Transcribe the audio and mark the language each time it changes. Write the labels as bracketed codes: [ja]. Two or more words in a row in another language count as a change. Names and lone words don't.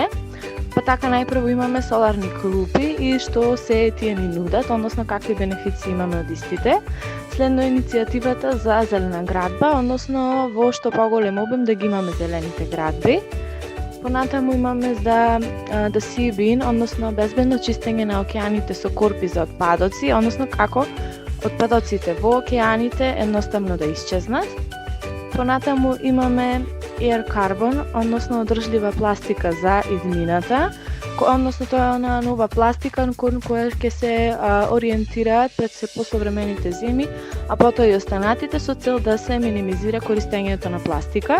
[mk] Па така најпрво имаме соларни клупи и што се тие ни нудат, односно какви бенефиции имаме од истите. Следно е иницијативата за зелена градба, односно во што поголем обем да ги имаме зелените градби. Понатаму имаме за [en] the sea bin, [mk] односно безбедно чистење на океаните со корпи за отпадоци, односно како отпадоците во океаните едноставно да исчезнат. Понатаму имаме Air Carbon, односно одржлива пластика за иднината, односно тоа е она нова пластика кон која ќе се ориентираат пред се посовремените земи, а потоа и останатите со цел да се минимизира користењето на пластика.